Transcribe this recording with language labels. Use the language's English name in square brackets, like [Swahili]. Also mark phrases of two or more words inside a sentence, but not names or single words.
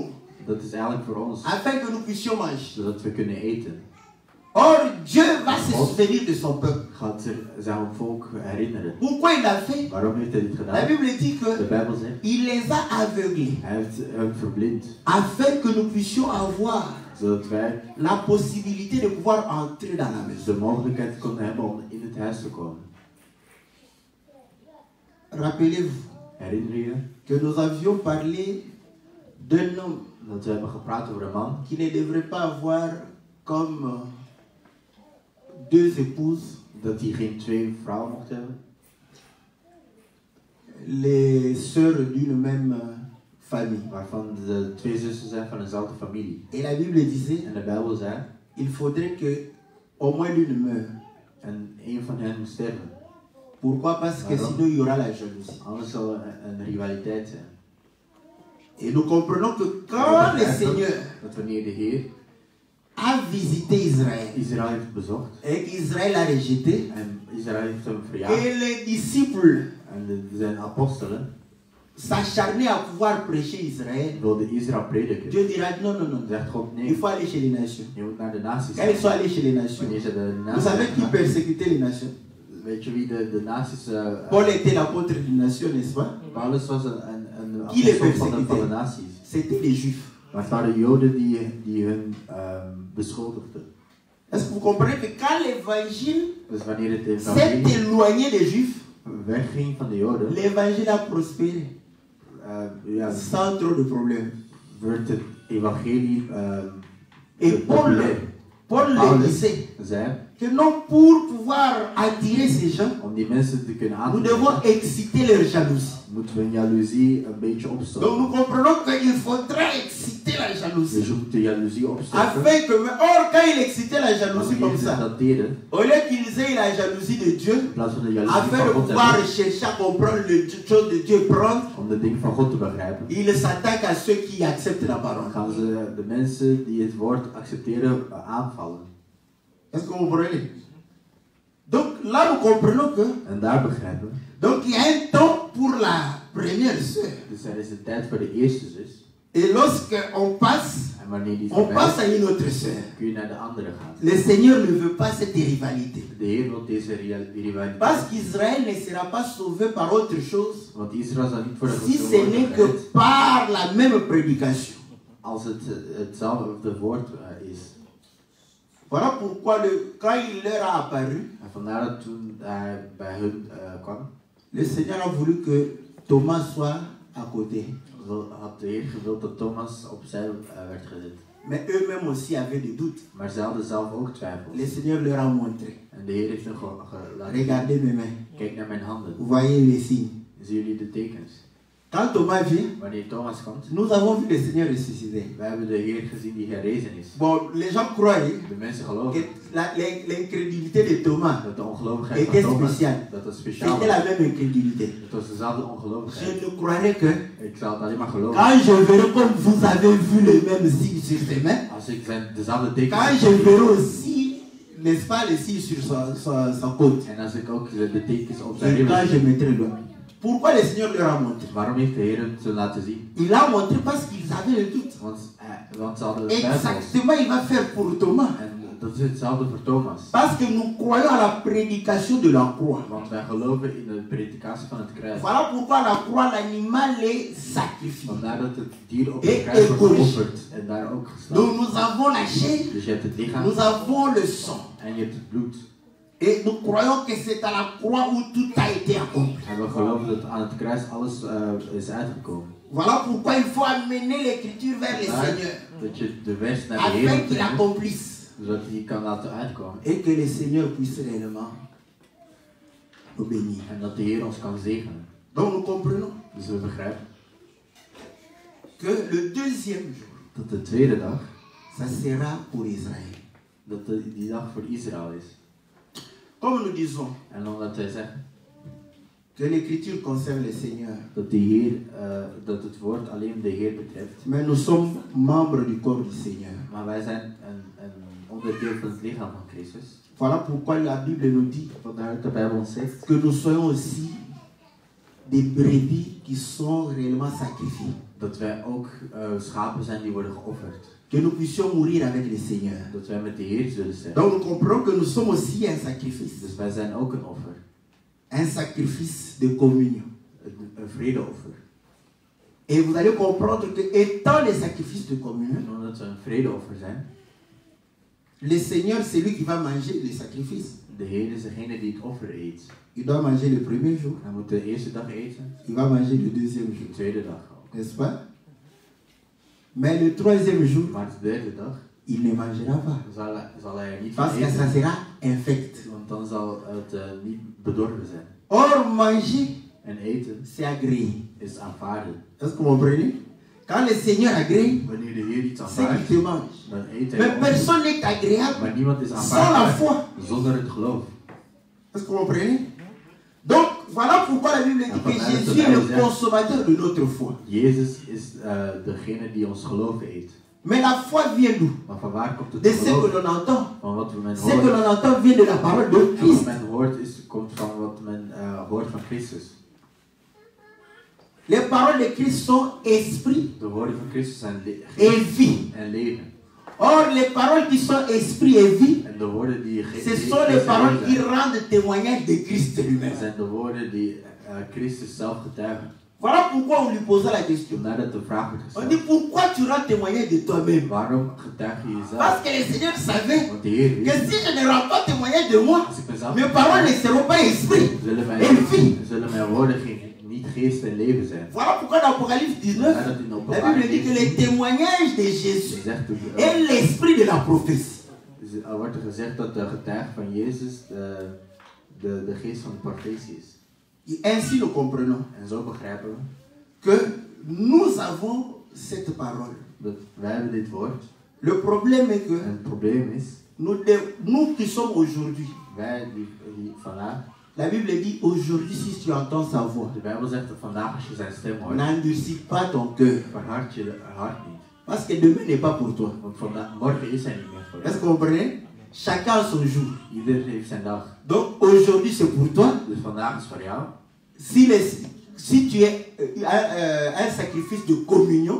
[Dutch] dat is eigenlijk voor ons, [French] afin que nous puissions manger. [Dutch] zodat we kunnen eten. [French] Or, Dieu va se souvenir de son peuple. [Dutch] Gaat zich zijn volk herinneren. [French] Pourquoi il l'a fait? [Dutch] Waarom heeft hij dit [French] La [Dutch] gedaan? [French] Bible dit [Dutch] De [French] que [Dutch] Bijbel zegt, [French] il les a aveuglés, [Dutch] hij heeft hem verblind, [French] afin que nous puissions avoir [Dutch] zodat wij [French] la possibilité de pouvoir entrer dans la maison. [Dutch] de mogelijkheid konden hebben om in het huis te komen. [French] Rappelez-vous [Dutch] Herinner je [French] que nous avions parlé d'un homme [Dutch] dat we hebben gepraat over een man [French] qui ne devrait pas avoir comme deux épouses, [Dutch] dat hij geen 2 vrouwen mocht hebben? [French] les sœurs d'une même famille. [Dutch] waarvan de twee zussen zijn van dezelfde familie. [French] Et la Bible disait, [Dutch] En de Bijbel zei, [French] il faudrait que au moins l'une meure. [Dutch] en een van hen moet sterven. [French] Pourquoi? Parce que sinon il y aura la jalousie. [Dutch] Anders zal er een rivaliteit zijn. [French] Et nous comprenons que quand le Seigneur [Dutch] Dat wanneer de Heer [French] a visité Israël [Dutch] Israël heeft bezocht [French] et qu'Israël a rejeté, [Dutch] en Israël heeft hem verjaagd [French] et les disciples [Dutch] en zijn apostelen [French] s'acharnaient à pouvoir prêcher Israël, [Dutch] wilden Israël prediken. [French] Dieu dira non, non, non, [Dutch] Zegt God [French] il [Dutch] nee, [French] faut aller chez les nations. [Dutch] je moet naar de naties [French] Quand ils sont [Dutch] gaan. [French] allés chez les nations, [Dutch] Wanneer ze de [French] vous [Dutch] naties [French] savez qui [Dutch] gaan, [French] persécutait les nations? [Dutch] weet je wie de naties... [French] Paul était l'apôtre des nations, n'est-ce pas? [Dutch] Paulus was een [French] Qui les [Dutch] apostel van de [French] persécutait? [Dutch] naties. [French] C'était les Juifs. [Dutch] Maar het waren Joden die hun beschuldigden. [French] Est-ce que vous comprenez que quand l'évangile [Dutch] Dus wanneer het [French] s'est [Dutch] evangelie [French] éloigné des Juifs, [Dutch] wegging van de Joden, [French] l'évangile a prospéré [Dutch] ja, [French] sans trop de problèmes. [Dutch] werd het evangelie [French] Et Paul le disait [Dutch] zei, [French] que non, pour pouvoir attirer ces gens, [Dutch] om die mensen te kunnen [French] nous devons [Dutch] aantrekken, [French] exciter leur jalousie. [Dutch] moeten we hun jaloezie een beetje [French] Donc [Dutch] opstoken. [French] nous comprenons qu'il faudrait exciter la [Dutch] Je [French] jalousie. [Dutch] zoekt de jaloezie opstoken. [French] Afin que, or quand il excitait la jalousie [Dutch] Wanneer [French] comme [Dutch] ze [French] ça, [Dutch] dat deden, [French] au lieu qu'ils aient la jalousie de Dieu, [Dutch] in plaats van de jaloezie [French] afin [Dutch] van [French] de [Dutch] God te [French] pouvoir [Dutch] hebben, [French] chercher à comprendre les choses de Dieu et prendre, [Dutch] om de dingen van God te begrijpen, [French] il s'attaque à ceux qui acceptent la parole. [Dutch] gaan ze de mensen die het woord accepteren aanvallen. [French] Est-ce que vous comprenez? Donc là nous comprenons que [Dutch] En daar begrijpen we. [French] donc il y a un temps pour la première sœur. [Dutch] Dus er is een tijd voor de eerste zus. [French] Et lorsque on passe, [Dutch] En wanneer die [French] on passe [Dutch] voorbij [French] à une autre sœur. [Dutch] kun je naar de andere gaan. [French] Le Seigneur ne veut pas cette rivalité. [Dutch] De Heer wil deze rivaliteit. [French] Parce qu'Israël ne sera pas sauvé par autre chose [Dutch] Want Israël zal niet worden [French] si ce n'est que [Dutch] gered [French] par la même prédication. [Dutch] als het hetzelfde woord is. [French] Voilà pourquoi quand il leur a apparu, [Dutch] En vandaar dat toen hij bij hun kwam, [French] le Seigneur a voulu que Thomas soit à côté. [Dutch] had de Heer gewild dat Thomas opzij werd gezet. [French] Mais eux-mêmes aussi avaient des doutes. [Dutch] Maar ze hadden zelf ook twijfels. [French] Le Seigneur leur a montré. [Dutch] En de Heer heeft hen laten zien. [French] Regardez mes mains. [Dutch] Kijk naar mijn handen. [French] Vous voyez les signes. [Dutch] Zien jullie de tekens? [French] Quand Thomas vient, [Dutch] Wanneer Thomas komt, [French] nous avons vu le Seigneur ressusciter. [Dutch] we hebben de Heer gezien die herrezen is. [French] Bon, les gens croyaient [Dutch] De mensen [French] que [Dutch] geloven [French] l'incrédulité de Thomas [Dutch] dat de ongelovigheid [French] était [Dutch] van Thomas, [French] spéciale. [Dutch] dat dat speciaal [French] C'était [Dutch] was. [French] la même incrédulité. [Dutch] Het was dezelfde [French] Je [Dutch] ongelovigheid. [French] ne croirais que [Dutch] Ik zou het alleen maar geloven. [French] quand je verrai comme vous avez vu les mêmes signes sur ses mains, [Dutch] Als ik zijn dezelfde tekens [French] quand je verrai aussi, n'est-ce pas, les signes sur sa côte, [Dutch] en als ik ook de tekens op zijn [French] et [Dutch] ribben [French] quand [Dutch] zie. [French] je mettrai le doigt. Pourquoi le Seigneur leur a montré? [Dutch] Waarom heeft de Heer het ze laten zien? [French] Il a montré parce qu'ils avaient le doute. [Dutch] Want ze hadden het twijfels. [French] Exactement, il va faire pour Thomas. [Dutch] En dat is hetzelfde voor Thomas. [French] Parce que nous croyons à la prédication de la croix. [Dutch] Want wij geloven in de predikatie van het kruis. [French] Voilà pourquoi la croix, l'animal est sacrifié. [Dutch] Vandaar dat het dier op het kruis wordt geofferd en daar ook geslacht. [French] Donc nous avons la chair, [Dutch] Dus je hebt het lichaam [French] nous avons le sang. [Dutch] en je hebt het bloed. [French] Et nous croyons que c'est à la croix où tout a été accompli. [Dutch] En we geloven dat aan het kruis alles is uitgekomen. [French] Voilà pourquoi il faut amener l'écriture vers le Seigneur. [Dutch] Dat je de weg naar de Heer [French] Afin [Dutch] moet [French] qu'il [Dutch] brengen, [French] accomplisse. [Dutch] zodat hij kan laten uitkomen. [French] Et que le Seigneur puisse réellement nous bénir. [Dutch] En dat de Heer ons kan zegenen. [French] Donc nous comprenons [Dutch] Dus we begrijpen [French] que le deuxième jour, [Dutch] dat de tweede dag, [French] ça sera pour Israël. [Dutch] dat die dag voor Israël is. [French] Comme nous disons [Dutch] En omdat wij zeggen [French] que l'écriture concerne le Seigneur, [Dutch] dat de Heer, dat het woord alleen de Heer betreft. [French] mais nous sommes membres du corps du Seigneur. [Dutch] Maar wij zijn een onderdeel van het lichaam van Christus. [French] Voilà pourquoi la Bible nous dit [Dutch] Vandaar dat de Bijbel ons zegt [French] que nous soyons aussi des brebis qui sont réellement sacrifiées. [Dutch] dat wij ook schapen zijn die worden geofferd. [French] Que nous puissions mourir avec le Seigneur. [Dutch] Dat wij met de Heer zullen zijn. [French] Donc nous comprenons que nous sommes aussi un sacrifice. [Dutch] Dus wij zijn ook een offer. [French] Un sacrifice de communion. [Dutch] Een vredeoffer. [French] Et vous allez comprendre que étant les sacrifices de communion, [Dutch] En omdat we een vredeoffer zijn, [French] le Seigneur c'est lui qui va manger les sacrifices. [Dutch] de Heer is degene die het offer eet. [French] Il doit manger le premier jour, [Dutch] Hij moet de eerste dag eten, [French] il va manger le deuxième [Dutch] de [French] jour, [Dutch] tweede dag ook. [French] n'est-ce pas? Mais le troisième jour, [Dutch] Maar de derde dag [French] il ne mangera pas. [Dutch] zal hij er niet van [French] Parce que ça [Dutch] eten. [French] sera infect. [Dutch] Want dan zal het niet bedorven zijn. [French] Or, manger, [Dutch] En eten [French] c'est agréé. [Dutch] is aanvaarden. [French] Est-ce que vous comprenez? Quand le Seigneur agrée, [Dutch] Wanneer de Heer iets [French] c'est qu'il [Dutch] aanvaardt, [French] te mange. [Dutch] dan eet [French] Mais [Dutch] hij ons. [French] personne n'est agréable [Dutch] Maar niemand is [French] sans la [Dutch] aanvaardbaar [French] foi. [Dutch] zonder het geloof. [French] Est-ce que vous comprenez? Donc, voilà pourquoi la Bible dit que Jésus est le consommateur de notre foi. [Dutch] Jezus is degene die ons geloof eet. [French] Mais la foi vient d'où? [Dutch] Maar van waar komt het [French] De ce que [Dutch] geloof? [French] l'on entend. [Dutch] Van wat men [French] Ce que [Dutch] hoort. [French] l'on entend vient de la parole de [Dutch] En wat [French] Christ. [Dutch] men hoort komt van wat men hoort van Christus. [French] Les paroles de Christ sont esprit [Dutch] De woorden van Christus zijn [French] et vie. [Dutch] en leven. [French] Or, les paroles qui sont esprit et vie, [Dutch] En de woorden die [French] ce sont les paroles qui rendent témoignage de Christ lui-même. [Dutch] zijn de woorden die Christus zelf getuigen. [French] Voilà pourquoi on lui posait la question. [Dutch] Vandaar dat de vraag wordt [French] On dit [Dutch] gesteld. [French] pourquoi tu rends témoignage de toi-même? [Dutch] Waarom getuig je [French] Parce [Dutch] jezelf? [French] que le Seigneur savait [Dutch] Want de Heer [French] que [Dutch] wist, [French] si je ne rends pas témoignage de moi, [Dutch] als ik mezelf [French] mes paroles ne seront pas esprit [Dutch] zullen [French] et vie. [Dutch] mijn woorden niet geest en leven zijn. [French] Voilà pourquoi dans Apocalypse 19, [Dutch] Vandaar dat in [French] la [Dutch] Openbaring [French] Bible dit que [Dutch] 19 [French] le témoignage de Jésus [Dutch] zegt, [French] est l'esprit de la prophétie. [Dutch] er wordt er gezegd dat de getuige van Jezus de geest van de profetie is. [French] Et ainsi nous comprenons [Dutch] En zo begrijpen we [French] que nous avons cette parole. [Dutch] dat wij hebben dit woord. [French] Le problème est que [Dutch] En het probleem is, [French] nous qui sommes aujourd'hui, [Dutch] wij die vandaag, [French] la Bible dit aujourd'hui si tu entends sa voix, [Dutch] de Bijbel zegt dat vandaag als je zijn stem hoort, [French] n'endurcis pas ton cœur. [Dutch] verhard je hart niet. [French] Parce que demain n'est pas pour toi. [Dutch] Want morgen is hij niet meer voor [French] Est-ce que [Dutch] jou. [French] vous comprenez? Chacun a son jour. [Dutch] Ieder heeft zijn dag. [French] Donc aujourd'hui c'est pour toi. [Dutch] Dus vandaag is voor jou. [French] Si tu es un sacrifice de communion,